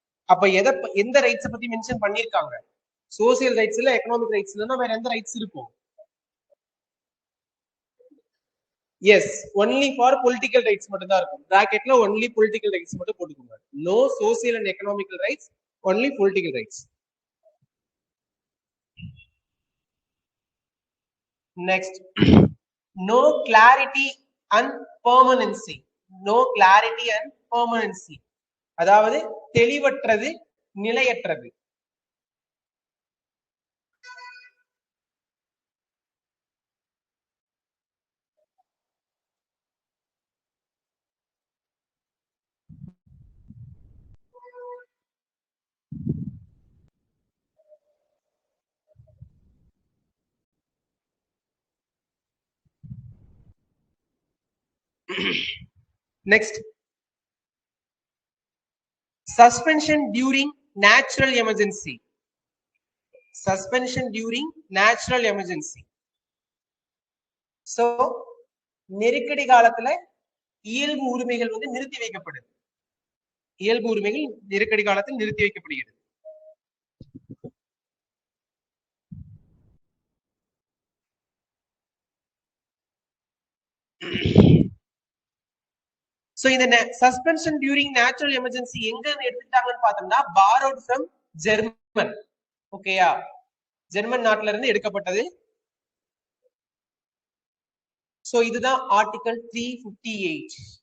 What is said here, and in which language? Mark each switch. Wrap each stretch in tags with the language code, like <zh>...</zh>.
<ta>அப்ப எந்த ரைட்ஸ் பத்தி மென்ஷன் பண்ணிருக்காங்க? சோசியல் ரைட்ஸ் இல்ல, எக்கனாமிக் ரைட்ஸ் இல்லைன்னா வேற எந்த ரைட்ஸ் இருக்கும்? S,</ta> <en>only for political rights</en> <ta>மட்டும் தான் இருக்கும். பிராக்கெட்ல</ta> <en>only political rights</en> <ta>மட்டும் போட்டுக்கோங்க.</ta> <en>No social and economical rights, only political rights. Next, no clarity and permanency. No clarity and permanency,</en> <ta>அதாவது தெளிவற்றது, நிலையற்றது.</ta> <en>Next, suspension during natural emergency. Suspension during natural emergency.</en> <ta>So, நெருக்கடி காலத்துல இயல்பு உரிமைகள் வந்து நிறுத்தி வைக்கப்படுது. இயல்பு உரிமைகள் நெருக்கடி காலத்தில் நிறுத்தி வைக்கப்படுகிறது. So இந்த</ta> <en>suspension during natural emergency</en> <ta>எங்க எடுத்துட்டாங்கன்னு பார்த்தோம்னா</ta> <en>borrowed from German.</en> <ta>ஓகேயா, ஜெர்மன் நாட்டுல இருந்து எடுக்கப்பட்டது. சோ இதுதான் ஆர்டிகல் 358.</ta>